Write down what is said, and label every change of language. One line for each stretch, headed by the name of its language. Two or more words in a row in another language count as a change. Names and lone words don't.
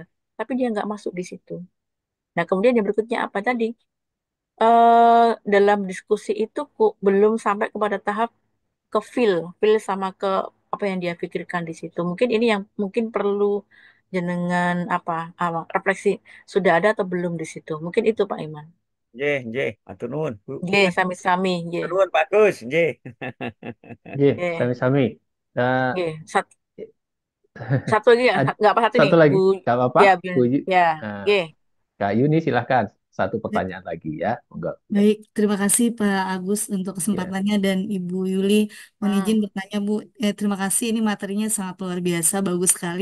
Indonesian: Tapi dia nggak masuk di situ. Nah, kemudian yang berikutnya apa tadi? Dalam diskusi itu belum sampai kepada tahap ke feel sama ke apa yang dia pikirkan di situ. Mungkin ini yang mungkin perlu jenengan refleksi sudah ada atau belum di situ. Mungkin itu Pak Iman.
Javanese: Nggih, nggih, matur nuwun, Bu. Ye, sami-sami, ye, Matur nuwun, Pak Gus, nggih. Ya, ye, sami-sami. Nah, ye.
Indonesian: Satu lagi ya, nggak apa satu nih, satu lagi, Bu. nggak apa-apa. Ya, Bu ya, Nah, ye. Kak Yuni silahkan satu pertanyaan lagi ya. Enggak. Baik, terima kasih Pak Agus untuk Ya. kesempatannya dan Ibu Yuli. Mohon izin Hmm, bertanya Bu, terima kasih ini materinya sangat luar biasa, bagus sekali.